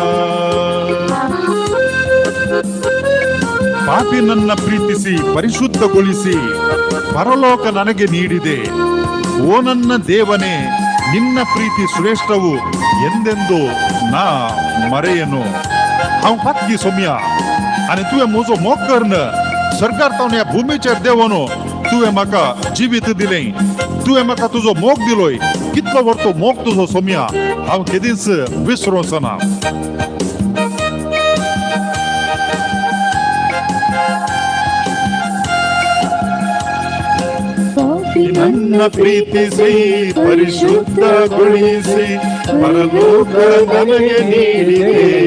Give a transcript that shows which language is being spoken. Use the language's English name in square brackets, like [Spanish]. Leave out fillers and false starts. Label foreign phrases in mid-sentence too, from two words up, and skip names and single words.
[Kannada] ಪಾಪಿ ನನ್ನ ಪ್ರೀತಿಸಿ ಪರಿಶುದ್ಧಗೊಳಿಸಿ ಪರಲೋಕ ನನಗೆ ನೀಡಿದೆ. ಓ ನನ್ನ ದೇವನೇ, ನಿನ್ನ ಪ್ರೀತಿ ಶ್ರೇಷ್ಠವು ಎಂದೆಂದು ನಾ ಮರೆಯನು. [Konkani] हांव फातगी सोम्या आनी तुवें म्हजो मोग करन सरकारतावन ह्या भुमीचेर देवनो तुवें म्हाका जिवीत दिलें. तुवें म्हाका तुजो मोग दिलोय. कितलो व्हरतो मोग तुजो सोम्या हांव केदींच विसरूंक ना. [Kannada] ನನ್ನ ಪ್ರೀತಿಸಿ ಪರಿಶುದ್ಧಗೊಳಿಸಿ ಪರಲೋಕ ನನಗೆ ನೀಡಿದೆ.